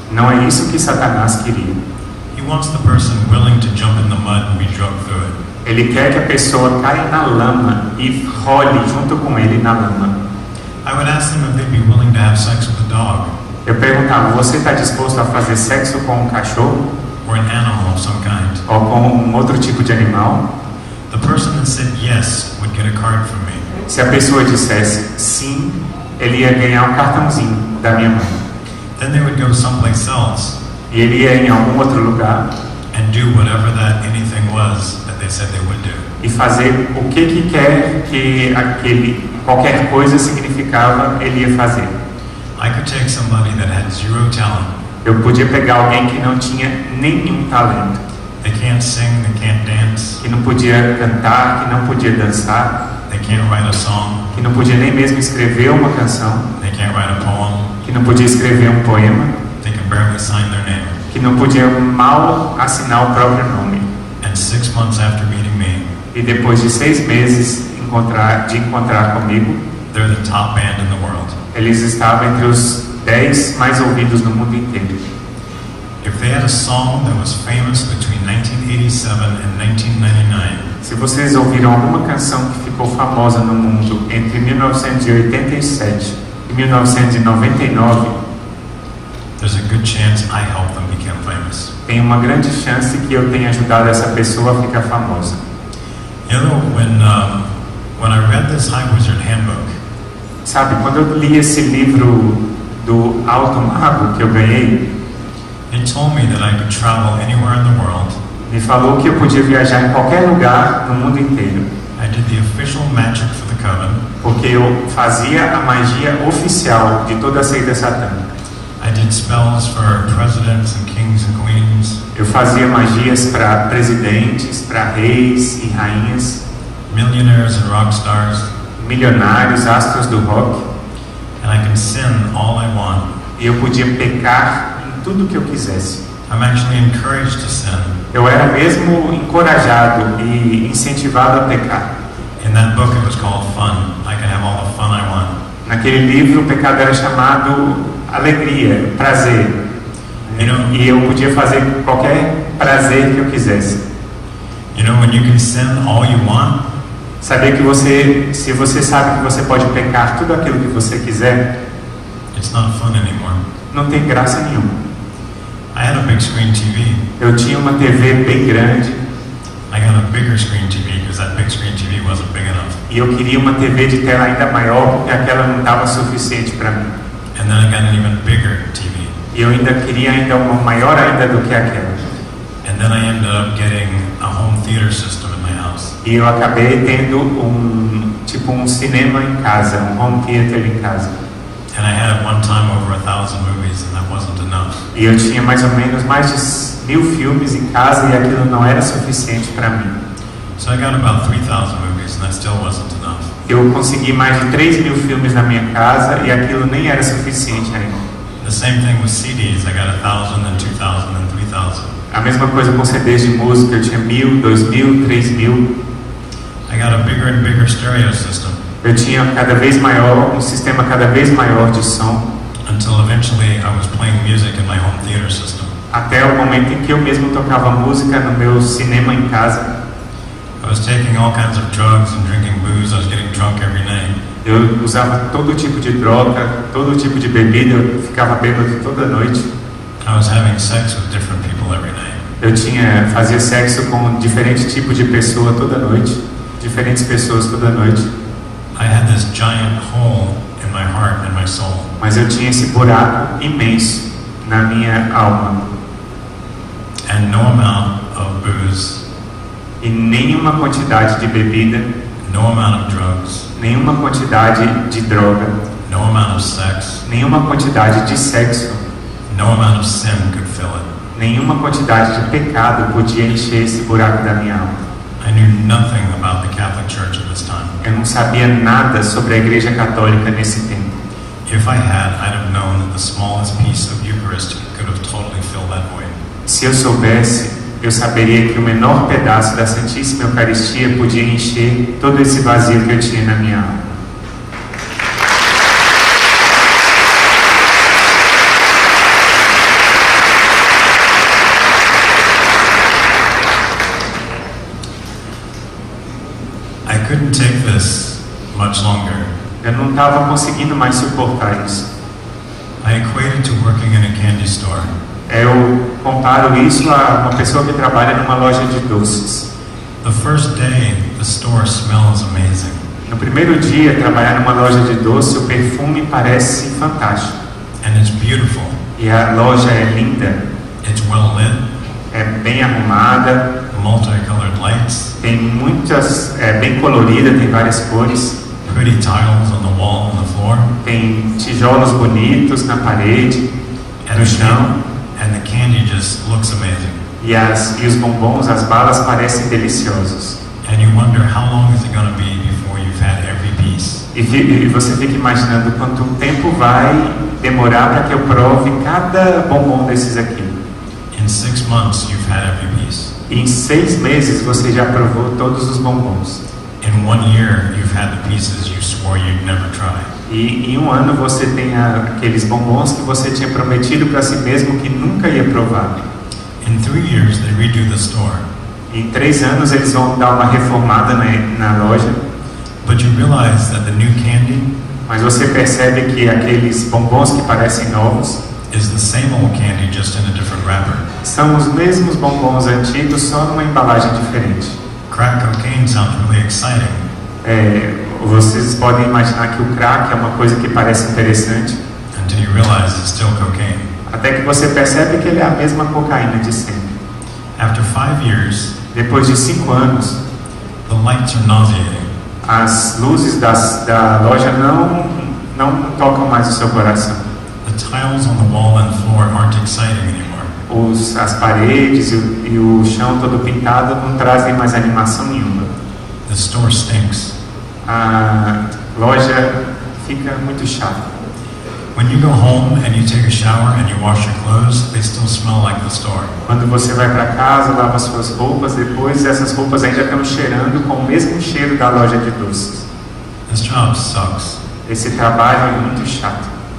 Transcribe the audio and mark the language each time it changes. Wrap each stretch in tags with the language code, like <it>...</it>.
<pt>Não é isso que Satanás queria.</pt> <en>He wants the person willing to jump in the mud and be drugged through it.</en> <pt>Ele quer que a pessoa caia na lama e role junto com ele na lama.</pt> <en>I would ask them if they'd be willing to have sex with a dog.</en> <pt>Eu perguntava, você está disposto a fazer sexo com um cachorro?</pt> <en>Or an animal of some kind.</en> <pt>Ou com um outro tipo de animal?</pt> <en>The person that said yes would get a card from me.</en> <pt>Se a pessoa dissesse sim, ele ia ganhar um cartãozinho da minha mãe.</pt> <en>Then they would go someplace else.</en> <pt>E ele ia em algum outro lugar</pt> <en>And do whatever that anything was that they said they would do.</en> <pt>e fazer o que quer que qualquer coisa significava, ele ia fazer.</pt> <en>I could take somebody that had zero talent.</en> <pt>Eu podia pegar alguém que não tinha nenhum talento,</pt> <en>They can't sing, they can't dance,</en> <pt>que não podia cantar, que não podia dançar,</pt> <en>they can't write a song,</en> <pt>que não podia nem mesmo escrever uma canção,</pt> <en>they can't write a poem,</en> <pt>que não podia escrever um poema,</pt> <en>they can barely sign their name.</en> <pt>que não podia mal assinar o próprio nome.</pt> <en>And 6 months after meeting me,</en> <pt>E depois de 6 meses de encontrar comigo,</pt> <en>they're the top band in the world.</en> <pt>eles estavam entre os 10 mais ouvidos no mundo inteiro.</pt> <en>If they had a song that was famous between 1987 and 1999,</en> <pt>Se vocês ouviram alguma canção que ficou famosa no mundo entre 1987 e 1999,</pt> <en>there's a good chance I helped them become famous.</en> <pt>tem uma grande chance que eu tenha ajudado essa pessoa a ficar famosa.</pt> <en>You know, when I read this High Wizard Handbook,</en> <pt>Sabe, quando eu li esse livro do Alto Mago que eu ganhei,</pt> <en>it told me that I could travel anywhere in the world.</en> <pt>me falou que eu podia viajar em qualquer lugar no mundo inteiro,</pt> <en>I did the official magic for the coven.</en> <pt>porque eu fazia a magia oficial de toda a seita satânica.</pt> <en>I did spells for presidents and kings and queens,</en> <pt>Eu fazia magias para presidentes, para reis e rainhas,</pt> <en>millionaires and rock stars,</en> <pt>milionários, astros do rock,</pt> <en>and I can sin all I want.</en> <pt>e eu podia pecar em tudo que eu quisesse.</pt> <en>I'm actually encouraged to sin.</en> <pt>Eu era mesmo encorajado e incentivado a pecar.</pt> <en>In that book it was called Fun. I can have all the fun I want.</en> <pt>Naquele livro o pecado era chamado alegria, prazer.</pt> <en>You know,</en> <pt>E eu podia fazer qualquer prazer que eu quisesse.</pt> <en>when you can sin all you want,</en> <pt>Saber que se você sabe que você pode pecar tudo aquilo que você quiser,</pt> <en>it's not fun anymore.</en> <pt>não tem graça nenhuma.</pt> <en>I had a big screen TV.</en> <pt>Eu tinha uma TV bem grande</pt> <en>I got a bigger screen TV because that big screen TV wasn't big enough.</en> <pt>e eu queria uma TV de tela ainda maior porque aquela não estava suficiente para mim.</pt> <en>And then I got an even bigger TV.</en> <pt>E eu ainda queria ainda uma maior ainda do que aquela.</pt> <en>And then I ended up getting a home theater system in my house.</en> <pt>E eu acabei tendo um cinema em casa, um home theater em casa.</pt> <en>And I had at one time over 1,000 movies, and that wasn't enough.</en> <pt>E eu tinha mais ou menos mais de 1000 filmes em casa e aquilo não era suficiente para mim.</pt> <en>So I got about 3,000 movies, and that still wasn't enough.</en> <pt>Eu consegui mais de 3.000 filmes na minha casa e aquilo nem era suficiente ainda.</pt> <en>The same thing with CDs. I got 1,000 and 2,000 and 3,000.</en> <pt>A mesma coisa com CDs de música, eu tinha 1.000, 2.000, 3.000.</pt> <en>I got a bigger and bigger stereo system.</en> <pt>Eu tinha cada vez maior, um sistema cada vez maior de som,</pt> <en>Until eventually I was playing music in my home theater system.</en> <pt>até o momento em que eu mesmo tocava música no meu cinema em casa.</pt> <en>I was taking all kinds of drugs and drinking booze. I was getting drunk every night.</en> <pt>Eu usava todo tipo de droga, todo tipo de bebida, eu ficava bêbado toda noite.</pt> <en>I was having sex with different people every night.</en> <pt>Eu fazia sexo com diferente tipo de pessoa toda noite, diferentes pessoas toda noite.</pt> <en>I had this giant hole in my heart and my soul.</en> <pt>Mas eu tinha esse buraco imenso na minha alma.</pt> <en>And no amount of booze,</en> <pt>E nenhuma quantidade de bebida,</pt> <en>no amount of drugs,</en> <pt>nenhuma quantidade de droga,</pt> <en>no amount of sex,</en> <pt>nenhuma quantidade de sexo,</pt> <en>no amount of sin could fill it.</en> <pt>nenhuma quantidade de pecado podia encher esse buraco da minha alma.</pt> <en>I knew nothing about the Catholic Church at this time.</en> <pt>Eu não sabia nada sobre a Igreja Católica nesse tempo.</pt> <en>If I had, I'd have known that the smallest piece of Eucharist could have totally filled that void.</en> <pt>Se eu soubesse, eu saberia que o menor pedaço da Santíssima Eucaristia podia encher todo esse vazio que eu tinha na minha alma.</pt> <en>I couldn't take this much longer.</en> <pt>Eu não estava conseguindo mais suportar isso.</pt> <en>I equated to working in a candy store.</en> <pt>Eu comparo isso a uma pessoa que trabalha numa loja de doces.</pt> <en>The first day, the store smells amazing.</en> <pt>No primeiro dia, trabalhar numa loja de doce, o perfume parece fantástico.</pt> <en>And it's beautiful.</en> <pt>E a loja é linda,</pt> <en>It's well lit,</en> <pt>é bem arrumada,</pt> <en>multicolored lights,</en> <pt>tem muitas, é bem colorida, tem várias cores,</pt> <en>pretty tiles on the wall and the floor,</en> <pt>tem tijolos bonitos na parede, no chão,</pt> <en>and the candy just looks amazing.</en> <pt>e os bombons, as balas parecem deliciosos.</pt> <en>And you wonder how long is it going to be before you've had every piece.</en> <pt>E você fica imaginando quanto tempo vai demorar para que eu prove cada bombom desses aqui.</pt> <en>In 6 months, you've had every piece.</en> <pt>E em 6 meses você já provou todos os bombons.</pt> <en>In 1 year, you've had the pieces you swore you'd never try.</en> <pt>E em 1 ano você tem aqueles bombons que você tinha prometido para si mesmo que nunca ia provar.</pt> <en>In 3 years, they redo the store.</en> <pt>Em 3 anos eles vão dar uma reformada na loja.</pt> <en>But you realize that the new candy</en> <pt>Mas você percebe que aqueles bombons que parecem novos</pt> <en>is the same old candy, just in a different wrapper.</en> <pt>são os mesmos bombons antigos, só numa embalagem diferente.</pt> <en>Crack cocaine sounds really exciting.</en> <pt>Vocês podem imaginar que o crack é uma coisa que parece interessante,</pt> <en>Until you realize it's still cocaine.</en> <pt>até que você percebe que ele é a mesma cocaína de sempre.</pt> <en>After 5 years,</en> <pt>Depois de 5 anos,</pt> <en>the lights are nauseating.</en> <pt>as luzes da loja não tocam mais o seu coração.</pt> <en>The tiles on the wall and floor aren't exciting anymore.</en> <pt>As paredes e o chão todo pintado não trazem mais animação nenhuma.</pt> <en>The store stinks.</en> <pt>A loja fica muito chata.</pt> <en>When you go home and you take a shower and you wash your clothes, they still smell like the store.</en> <pt>Quando você vai para casa, lava suas roupas, depois essas roupas ainda estão cheirando com o mesmo cheiro da loja de doces.</pt> <en>This job sucks.</en> <pt>Esse trabalho é muito chato.</pt>